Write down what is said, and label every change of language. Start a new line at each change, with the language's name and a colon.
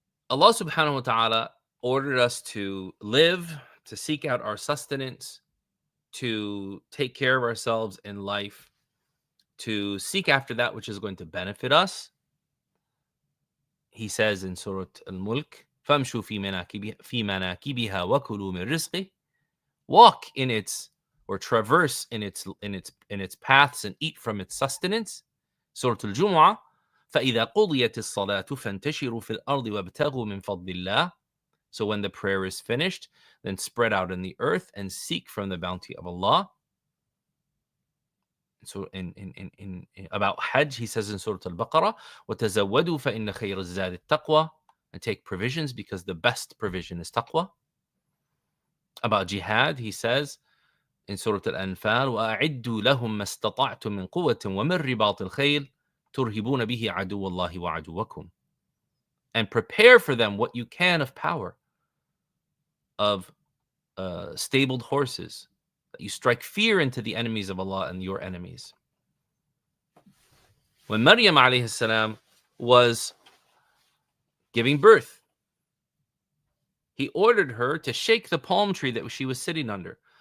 English: Allah subhanahu wa ta'ala ordered us to live, to seek out our sustenance, to take care of ourselves in life, to seek after that which is going to benefit us. He says in Surah Al-Mulk,
Arabic: فَامْشُوا فِي مَنَاكِبِهَا وَكُلُوا مِنْ رِزْقِهِ.
English: Walk in its, or traverse in its paths and eat from its sustenance.
Arabic: Surah Al-Jumu'ah, فَإِذَا قُضِيَتِ الصَّلَاةُ فَانْتَشِرُوا فِي الْأَرْضِ وَابْتَغُوا مِنْ فَضْلِ اللَّهِ.
English: So when the prayer is finished, then spread out in the earth and seek from the bounty of Allah. So in about Hajj, he says in Surah Al-Baqarah,
Arabic: وَتَزَوَّدُوا فَإِنَّ خَيْرَ الزَّادِ التَّقْوَى.
English: And take provisions because the best provision is taqwa. About jihad, he says in Surah Al-Anfal,
Arabic: وَأَعِدُّوا لَهُم مَّا اسْتَطَعْتُم مِّن قُوَّةٍ وَمِن رِّبَاطِ الْخَيْلِ تُرْهِبُونَ بِهِ عَدُوَّ اللَّهِ وَعَدُوَّكُمْ.
English: And prepare for them what you can of power, of stabled horses, that you strike fear into the enemies of Allah and your enemies. When Maryam alayhi salam was giving birth, he ordered her to shake the palm tree that she was sitting under.